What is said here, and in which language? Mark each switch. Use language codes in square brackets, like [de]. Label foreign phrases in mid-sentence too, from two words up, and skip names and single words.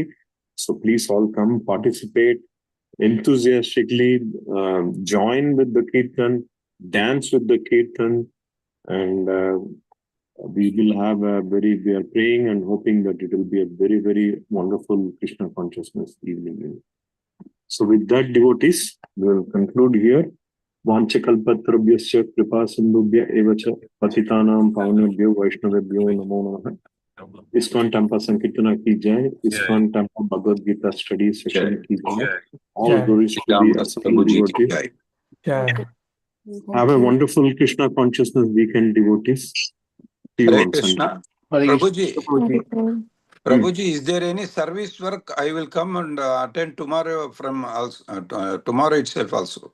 [en] So please all come, participate enthusiastically, join with the Kirtan, dance with the Kirtan, and we will have we are praying and hoping that it will be a very, very wonderful Krishna consciousness evening. So with that, devotees, we will conclude here. [sa] वाञ्छाकल्पतरुभ्यश्च कृपा सिन्धुभ्य एव च पतितानां पावनेभ्यो वैष्णवेभ्यो नमो नमः. [hi] ISKCON Tampa संकीर्तन की जय. [en] ISKCON Tampa Bhagavad Gita study session [hi] की जय. [en] All glories to the assembled devotees. Have a wonderful Krishna consciousness weekend, devotees. See you Hare on Krishna. Sunday. Prabhuji, is there any service work? I will come and attend tomorrow from tomorrow itself also.